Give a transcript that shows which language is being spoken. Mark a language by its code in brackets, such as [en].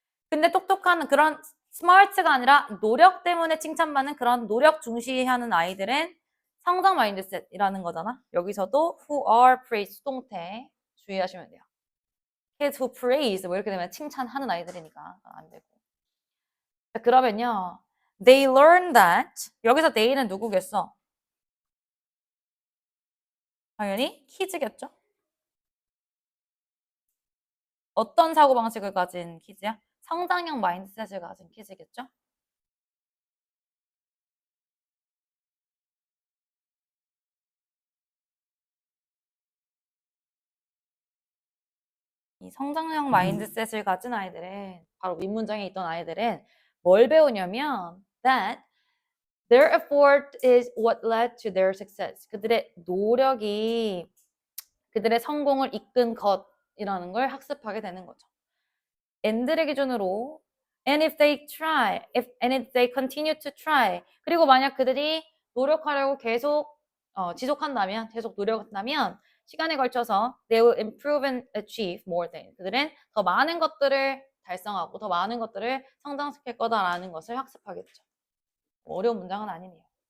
[ko] 근데 똑똑한 그런 스마트가 아니라 노력 때문에 칭찬받는 그런 노력 중시하는 아이들은 성장 마인드셋이라는 거잖아. 여기서도 who are praised 수동태 주의하시면 돼요. [en] kids who praise [ko] 뭐 이렇게 되면 칭찬하는 아이들이니까 안 되고. 자, 그러면요. [en] They learn that [ko] 여기서 they는 누구겠어? 당연히 키즈겠죠? 어떤 사고방식을 가진 키즈야? 성장형 마인드셋을 가진 키즈겠죠? 이 성장형 마인드셋을 가진 아이들은, 바로 윗문장에 있던 아이들은 뭘 배우냐면 [en] that their effort is what led to their success. [ko] 그들의 노력이 그들의 성공을 이끈 것이라는 걸 학습하게 되는 거죠. and를 기준으로 [en] and if they try, and if they continue to try. [ko] 그리고 만약 그들이 노력하려고 계속 지속한다면, 계속 노력한다면 시간에 걸쳐서 [en] they will improve and achieve more things. [ko] 그들은 더 많은 것들을 달성하고 더 많은 것들을 성장시킬 거다라는 것을 학습하겠죠. 어려운 문장은 아니네요.